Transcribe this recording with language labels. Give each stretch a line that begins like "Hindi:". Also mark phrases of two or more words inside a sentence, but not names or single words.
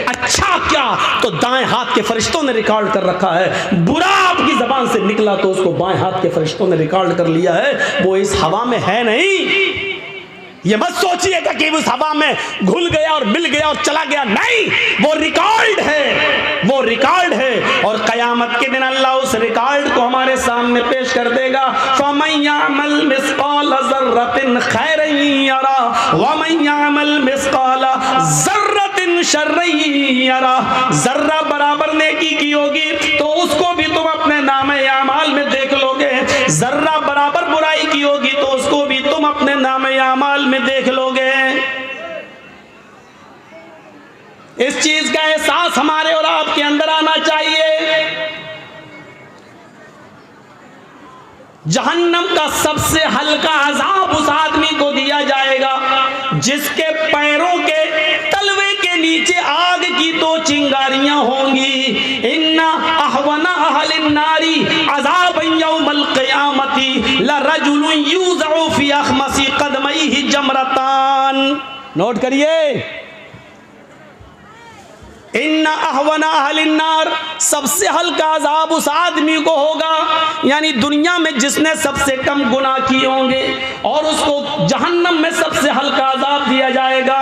Hindi: अच्छा क्या तो दाएं हाथ के फरिश्तों ने रिकॉर्ड कर रखा है, बुरा आपकी जबान से निकला तो उसको बाएं हाथ के फरिश्तों ने रिकॉर्ड कर लिया है। वो इस हवा में है नहीं। ये मत सोचिएगा कि उस हवा में घुल गया और मिल गया और चला गया, नहीं, वो रिकॉर्ड है, वो रिकॉर्ड है। और कयामत के दिन अल्लाह उस रिकॉर्ड को हमारे सामने पेश कर देगा।
Arabic: فمن يعمل مثقال ذرة خيرا يره و من يعمل مثقال ذرة شرا يره.
Hindi: जर्रा बराबर नेकी की होगी तो उसको भी तुम अपने नामे आमाल में देख लोगे, जर्रा बराबर बुराई की होगी तो उसको भी तुम अपने नामे आमाल में देख लोगे। इस चीज का एहसास हमारे और आपके अंदर आना चाहिए। जहन्नम का सबसे हल्का अजाब उस आदमी को दिया जाएगा जिसके पैरों के तलवे के नीचे आग की 2 चिंगारियां होंगी।
Arabic: إن أهون أهل النار عذابا يوم القيامة لرجل يوضع في أخمص قدميه جمرتان.
Hindi: नोट करिए,
Arabic: إن أهون أهل النار,
Hindi: सबसे हल्का अजाब उस आदमी को होगा, यानी दुनिया में जिसने सबसे कम गुनाह किए होंगे और उसको जहन्नम में सबसे हल्का अजाब दिया जाएगा।